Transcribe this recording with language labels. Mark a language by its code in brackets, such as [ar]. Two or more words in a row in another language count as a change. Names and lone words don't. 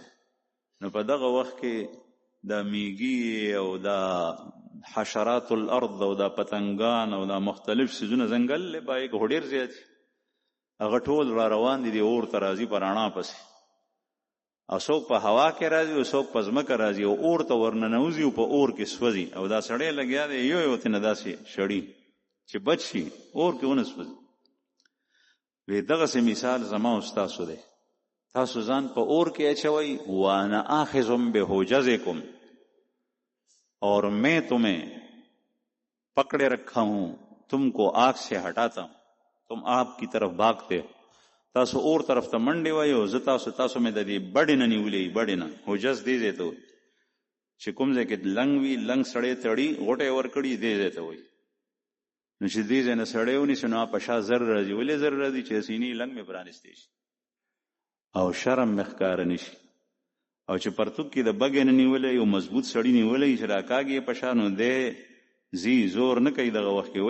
[ps] نو په دغه وخت کې دا میږي او دا حشرات الارض او دا پتنګان او دا مختلف څیزونه ځنګل له پای کې ډېر زیات هغه ټول را روان دي اور ته راځي په رڼا پسې، او څوک په هوا کې راځي او څوک په ځمکه راځي او اور ته ورننوځي او په اور کې سوځي، او دا سړی لګیا دی یو تېنه داسې شړي چې بچ شي اور کې ونه سوځي. وی دغسې مثال زما او ستاسو دی، تاسو ځان په اور کې اچوئ، [ar] وانا آخذ بحجزکم، [ur] اور میں تمہیں پکڑے رکھا ہوں، تم کو آگ سے ہٹاتا ہوں، تم آگ کی طرف بھاگتے ہو. [ps] تاسو اور طرف ته منډې وایي او زه تاسو مې د دې بډې نه نیولې، بډې نه حجز دې ځای ته وایي چې کوم ځای کې لنګ وي، لنګ سړی تړي غوټه یې ورکړي دې ځای ته وایي. نو چې دې ځای نه سړی ونیسي نو په شا زر راځي. ولې زر راځي؟ چې سینې لنګ مې پرانیستی شي او شرم مې ښکاره نه شي، او چې پرتوک کې د بګې نه نیولی یو مضبوط سړي نیولی چې راکاږي یې په شا، نو دی ځي زور نه کوي دغه وخت کې.